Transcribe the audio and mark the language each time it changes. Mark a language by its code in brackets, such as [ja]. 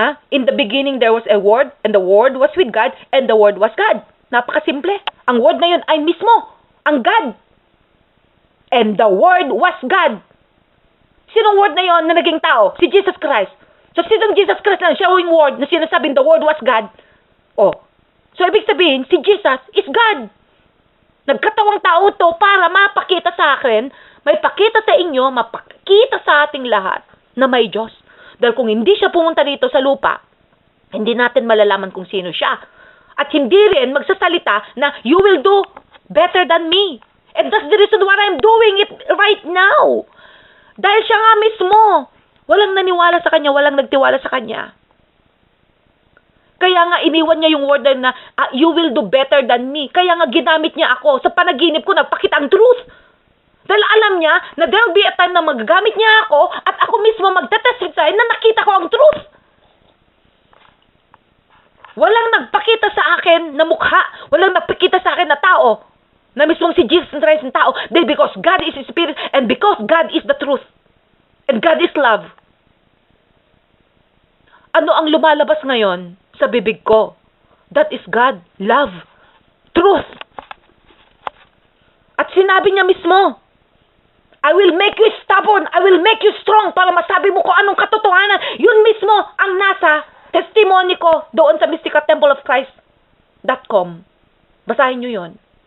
[en] In the beginning there was a word, and the word was with God, and the word was God. [tl] Napakasimple. Ang word na yun ay mismo ang God. [en] And the word was God. [tl] Sinong word na yun na naging tao? Si Jesus Christ. So, sinong Jesus Christ na siya yung word na sinasabing [en] the word was God? [tl] So, ibig sabihin, si Jesus is God. Nagkatawang tao to para mapakita sa akin, may pakita sa inyo, mapakita sa ating lahat na may Diyos. Dahil kung hindi siya pumunta dito sa lupa, hindi natin malalaman kung sino siya. At hindi rin magsasalita na, [en] you will do better than me. And that's the reason why I'm doing it right now. [tl] Dahil siya nga mismo, walang naniwala sa Kanya, walang nagtiwala sa Kanya. Kaya nga iniwan niya yung word na, [en] you will do better than me. [tl] Kaya nga ginamit niya ako. Sa panaginip ko, nagpakita ang truth. Dahil alam niya na [en] there will be a time [tl] na magagamit niya ako at ako mismo magtatestify na nakita ko ang truth. Walang nagpakita sa akin na mukha. Walang nagpakita sa akin na tao. Na mismong si Jesus Christ ng tao. [en] Dahil because God is Spirit and because God is the truth. And God is love. [tl] Ano ang lumalabas ngayon sa bibig ko? [en] That is God, love, truth. [tl] At sinabi niya mismo, [en] I will make you stubborn. I will make you strong [tl] para masabi mo kung anong katotohanan. Yun mismo ang nasa testimony ko doon sa mysticaltempleofchrist.com. Basahin nyo yun.